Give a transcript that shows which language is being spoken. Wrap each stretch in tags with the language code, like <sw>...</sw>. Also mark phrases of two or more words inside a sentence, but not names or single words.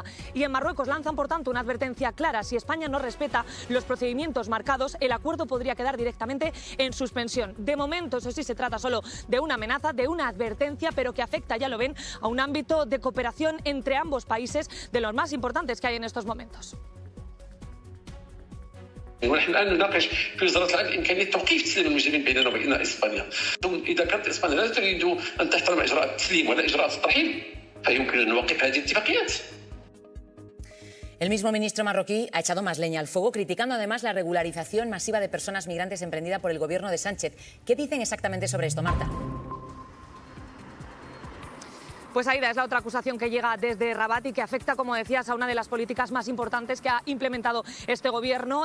<es>Y en Marruecos lanzan, por tanto, una advertencia clara. Si España no respeta los procedimientos marcados, el acuerdo podría quedar directamente en suspensión. De momento, eso sí, se trata solo de una amenaza, de una advertencia, pero que afecta, ya lo ven, a un ámbito de cooperación entre ambos países de los más importantes que hay en estos momentos.</es> <ar>ونحن الان نناقش في وزاره العدل امكانيه توقيف تسليم المجرمين بيننا وبين اسبانيا. اذا كانت اسبانيا لا تريد ان تحترم اجراءات التسليم ولا اجراءات الترحيل فيمكن ان نوقف هذه الاتفاقيات.</ar> <es>El mismo ministro marroquí ha echado más leña al fuego, criticando además la regularización masiva de personas migrantes emprendida por el gobierno de Sánchez. ¿Qué dicen exactamente sobre esto, Marta? Pues Aida, es la otra acusación que llega desde Rabat y que afecta, como decías, a una de las políticas más importantes que ha implementado este gobierno.</es>